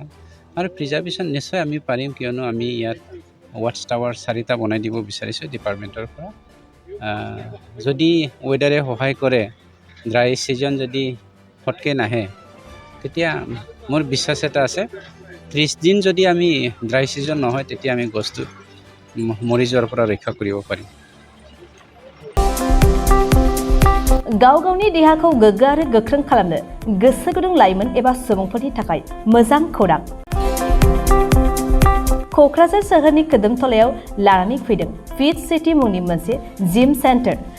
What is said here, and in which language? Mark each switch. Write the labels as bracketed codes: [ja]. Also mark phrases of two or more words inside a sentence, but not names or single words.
[as] আৰু প্ৰিজাৰ্ভেশ্যন নিশ্চয় আমি পাৰিম, কিয়নো আমি ইয়াত [en] watch tower [as] 4টা বনাই দিব বিচাৰিছোঁ ডিপাৰ্টমেণ্টৰ পৰা। যদি ৱেডাৰে সহায় কৰে, [en] dry season [as] যদি ফটকৈ নাহে, তেতিয়া মোৰ বিশ্বাস এটা আছে 30 দিন যদি আমি [en] dry season [as] নহয়, তেতিয়া আমি গছটো মৰি যোৱাৰ পৰা ৰক্ষা কৰিব পাৰিম। [brx] गाव गावनि देहाखौ गोग्गो आरो गोख्रों खालामनो गोसो गुदुं लाइमोन एबा सुबुंफोरनि थाखाय मोजां खौरां। क'क्राझार सोहोरनि खोदोमथलायाव लानानै फैदों फिट सिटी मुंनि मोनसे जिम सेन्टार।